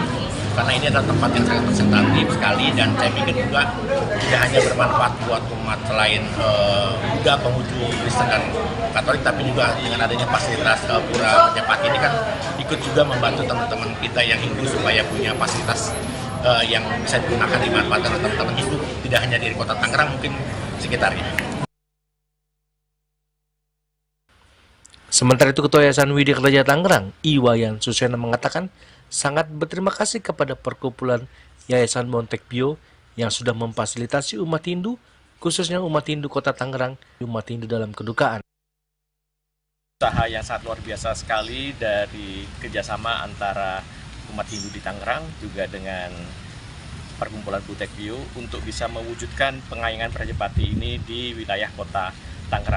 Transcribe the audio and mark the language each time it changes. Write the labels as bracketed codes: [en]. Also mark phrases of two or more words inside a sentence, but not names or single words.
[id] Karena ini adalah tempat yang sangat representatif sekali dan saya pikir juga tidak hanya bermanfaat buat umat selain juga pengunjung Kristen dan Katolik, tapi juga dengan adanya fasilitas Pura Prajapati ini kan ikut juga membantu teman-teman kita yang Hindu supaya punya fasilitas yang bisa digunakan dimanfaatkan oleh teman-teman Hindu, tidak hanya di Kota Tangerang, mungkin sekitarnya. Sementara itu, Ketua Yayasan Widya Kerja Tangerang, Iwayan Susena mengatakan sangat berterima kasih kepada perkumpulan Yayasan Montecchio yang sudah memfasilitasi umat Hindu, khususnya umat Hindu Kota Tangerang, umat Hindu dalam kedukaan. Usaha yang sangat luar biasa sekali dari kerjasama antara umat Hindu di Tangerang juga dengan perkumpulan Montecchio untuk bisa mewujudkan pengayangan Prajapati ini di wilayah Kota Tangerang.